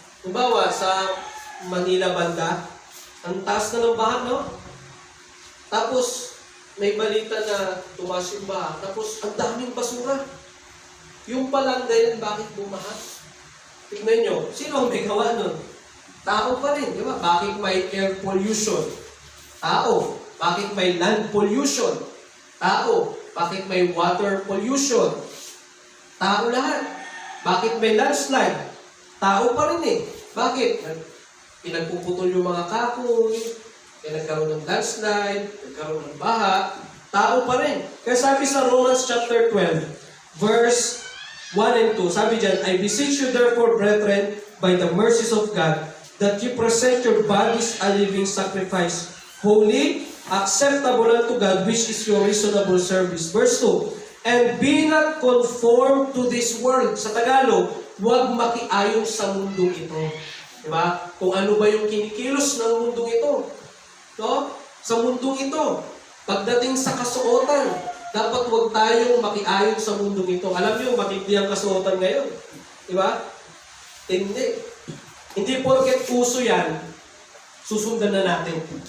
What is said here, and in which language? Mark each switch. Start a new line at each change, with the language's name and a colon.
Filipino: Kumbawa, sa Manila banda, ang taas na ng baha, no? Tapos, may balita na tumaas yung baha, tapos ang daming basura. Yung palang dahilan, bakit bumaha? Tignan nyo, sino ang may gawa nun? Tao pa rin, di ba? Bakit may air pollution? Tao. Bakit may land pollution? Tao. Bakit may water pollution? Tao lahat. Bakit may landslide? Tao pa rin eh. Bakit? Pinagpuputol yung mga kahoy, nagkaroon ng landslide, nagkaroon ng baha, tao pa rin. Kaya sabi sa Romans chapter 12, verse 1 and 2, sabi dyan,
English: I beseech you therefore, brethren, by the mercies of God, that you present your bodies a living sacrifice, holy, acceptable unto God, which is your reasonable service. Verse 2, and be not conformed to this world.
Filipino: Sa Tagalog, huwag makiayon sa mundong ito. Diba? Kung ano ba yung kinikilos ng mundong ito. No? Sa mundong ito. Pagdating sa kasuotan, dapat huwag tayong makiayon sa mundong ito. Alam niyo, matindi ang kasuotan ngayon. Diba? Hindi. Hindi porket uso yan, susundan na natin.